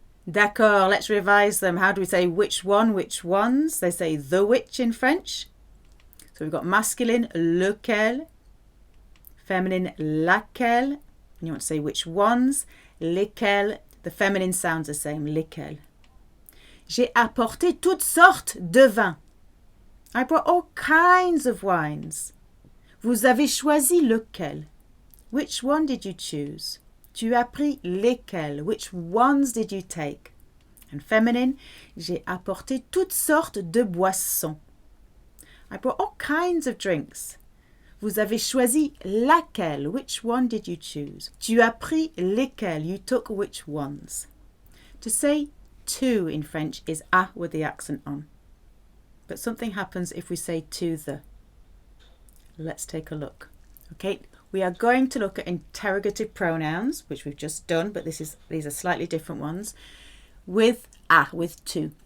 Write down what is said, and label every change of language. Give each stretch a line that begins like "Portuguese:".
English: D'accord, let's revise them. How do we say which one, which ones? They say the which in French. So we've got masculine, lequel, feminine, laquelle. And you want to say which ones, lesquels. The feminine sounds the same, lesquels.
French: J'ai apporté toutes sortes de vins.
English: I brought all kinds of wines.
French: Vous avez choisi lequel?
English: Which one did you choose?
French: Tu as pris lesquels?
English: Which ones did you take? And feminine,
French: j'ai apporté toutes sortes de boissons.
English: I brought all kinds of drinks.
French: Vous avez choisi laquelle?
English: Which one did you choose?
French: Tu as pris lesquels?
English: You took which ones? To say to in French is a with the accent on. But something happens if we say to the. Let's take a look. Okay, we are going to look at interrogative pronouns, which we've just done, but these are slightly different ones, with a, with to.